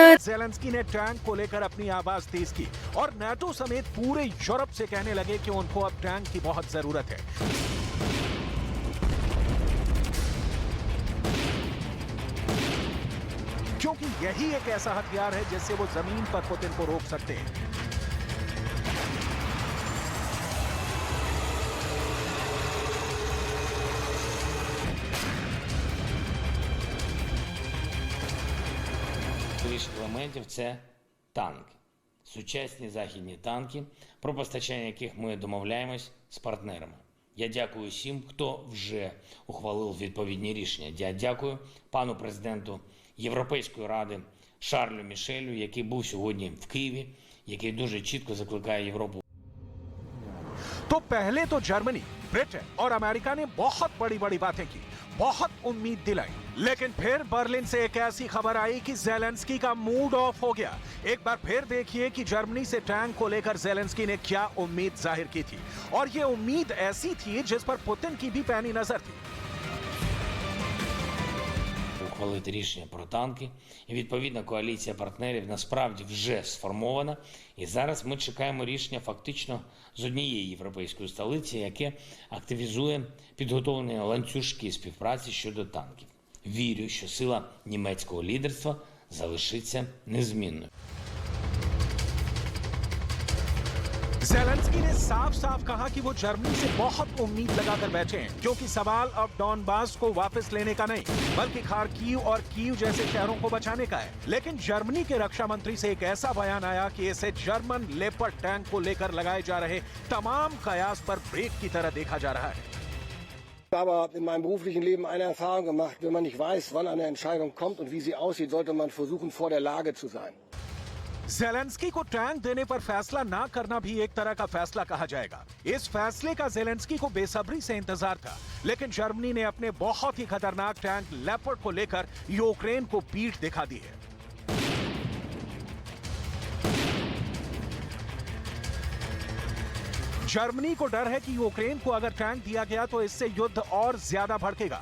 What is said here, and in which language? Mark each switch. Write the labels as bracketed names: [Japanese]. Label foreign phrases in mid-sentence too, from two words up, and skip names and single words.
[Hindi] ज़ेलेंस्की ने टैंक को लेकर अपनी आवाज तेज की और नेटो समेत पूरे यूरोप से कहने लगे कि उनको अब टैंक की बहुत जरूरत है। क्योंकि यही एक ऐसा हथियार है जिससे वो जमीन पर पुतिन को रोक सकते हैं। [Ukrainian] Більше елементів – це танки. Сучасні західні танки, про постачання яких ми домовляємось з партнерами. Я дякую всім, хто вже ухвалив відповідні рішення. Я дякую пану президенту Європейської ради Шарлю Мішелю, який був сьогодні в Києві, який дуже чітко закликає Європу. [Hindi] तो पहले तो जर्मनी, ब्रिटेन और अमेरिका ने बहुत बड़ी बातें की, बहुत उम्मीद दिलाई, लेकिन फिर बर्लिन से एक ऐसी खबर आई कि ज़ेलेंस्की का [English] mood off [Hindi] हो गया। एक बार फिर देखिए कि जर्मनी से टैंक को लेकर ज़ेलेंस्की ने क्या उम्मीद जाहिर की थी, और ये उम्मीद ऐसी थी जिस पर पुतिन की भी पैनी नजर थी। [Ukrainian] Ухвалити рішення про танки. І відповідна коаліція партнерів насправді вже сформована. І зараз ми чекаємо рішення фактично з однієї європейської столиці, яке активізує підготовлені ланцюжки співпраці щодо танків. Вірю, що сила німецького лідерства залишиться незмінною. [Hindi] ज़ेलेंस्की ने साफ साफ कहा कि वो जर्मनी से बहुत उम्मीद लगाकर बैठे हैं, क्योंकि सवाल अब डॉनबास को वापस लेने का नहीं बल्कि खार्किव और कीव जैसे शहरों को बचाने का है। लेकिन जर्मनी के रक्षा मंत्री से एक ऐसा बयान आया कि इसे जर्मन लेपर्ड टैंक को लेकर लगाए जा रहे तमाम कयास पर ब्रेक की तरह देखा जा रहा है। [German] Ich habe in meinem beruflichen Leben eine Erfahrung gemacht: wenn man nicht weiß, wann eine Entscheidung kommt und wie sie aussieht, sollte man versuchen, vor der Lage zu sein. [Hindi] ज़ेलेंस्की को टैंक देने पर फैसला ना करना भी एक तरह का फैसला कहा जाएगा। इस फैसले का ज़ेलेंस्की को बेसब्री से इंतजार था, लेकिन जर्मनी ने अपने बहुत ही खतरनाक टैंक लेपर्ड को लेकर यूक्रेन को पीठ दिखा दी है। जर्मनी को डर है कि यूक्रेन को अगर टैंक दिया गया तो इससे युद्ध और ज्यादा भड़केगा।